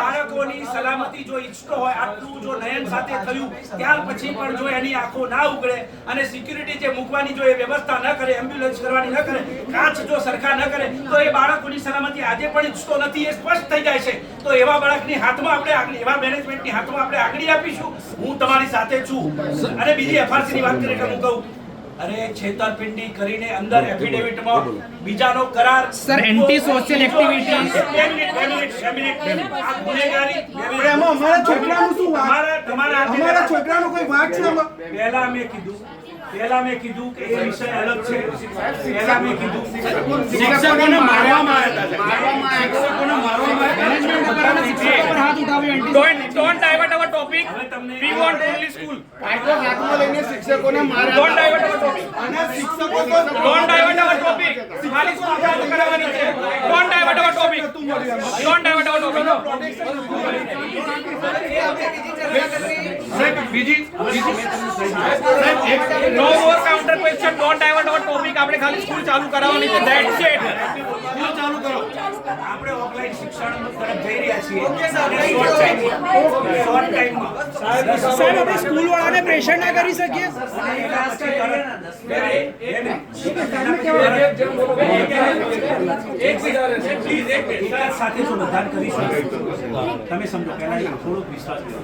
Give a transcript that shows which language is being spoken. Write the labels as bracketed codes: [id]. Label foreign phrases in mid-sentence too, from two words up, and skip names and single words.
[gu] બાળકોની સલામતી જો ઈચ્છતો હોય, આટલું જો નયન સાથે થયું ત્યાર પછી પણ જો એની આંખો ના ઉઘડે અને સિક્યુરિટી જે મૂકવાની જો એ વ્યવસ્થા ન કરે, એમ્બ્યુલન્સ કરવાની ન કરે, કાચ જો સરખા ન કરે, તો એ બાળકોની સલામતી આજે પણ ઈચ્છતો નથી, એ સ્પષ્ટ થઈ જાય છે. તો એવા બાળકની હાથમાં આપણે આગળ, એવા મેનેજમેન્ટની હાથમાં આપણે આગળ આપીશું. હું તમારી સાથે છું. અને બીજી FRC ની વાત કરીએ તો હું કહું, અરે છેતરપિંડી કરીને અંદર એફિડેવિટમાં બીજાનો કરાર, [en] Sir, anti-social activities. [gu] બે મિનિટ. આ ગુનેગારી. એમાં અમારા છોકરાનું શું વાત? તમારા અમારા છોકરાનો કોઈ વાત છે આમાં? પહેલા મેં કીધું કે એ વિષય અલગ છે. પહેલા મેં કીધું શિક્ષકોને મારવામાં આવ્યા હતા. શિક્ષકોને મારવામાં Management ઉપર અને શિક્ષકો પર હાથ ઉઠાવ્યો anti- [en] Don't divert our topic. [gu] હવે તમને [en] We want only school. [gu] કાયદો હાથમાં લઈને શિક્ષકોને માર્યા [en] Don't divert our topic. [gu] અને શિક્ષકો તો [en] Don't divert our topic. [gu] ખાલી સ્કૂલ ચાલુ કરાવવાની છે. [en] Don't divert our topic. Don't divert our topic. No more counter question. Don't divert our topic. [gu] આપણે ખાલી સ્કૂલ ચાલુ કરાવવાની છે. [en] That's it. [gu] સ્કૂલ ચાલુ કરો. આપણે ઓફલાઈન શિક્ષણ તરફ જઈ રહ્યા છીએ. શોર્ટ ટાઈમમાં સાહેબ, આપણે સ્કૂલ વાળાને પ્રેશર ના કરી શકીએ. સાથે જો મતદાન કરીશું તમે સમજો, પહેલા થોડોક વિશ્વાસ કરો.